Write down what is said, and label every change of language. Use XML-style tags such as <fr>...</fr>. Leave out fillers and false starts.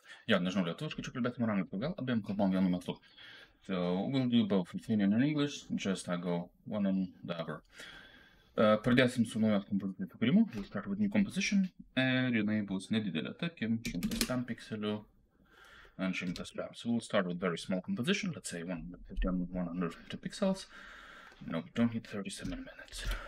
<lt>nežinau, lietuviškai čia kalbėtume ar angliškai, gal abiem kalbom vienu metu.</lt> <en>So we'll do both Lithuanian and English, just I go one on the other.</en> <lt>Pradėsim su naujos kompozicijos sukūrimu,</lt> <en>we'll start with new composition,</en> <lt>ir jinai bus nedidelė, tarkim, 100 pikselių</lt> <en>and 100 gram. So we'll start with very small composition, let's say 150 pixels. No, we don't need 37 minutes.</en>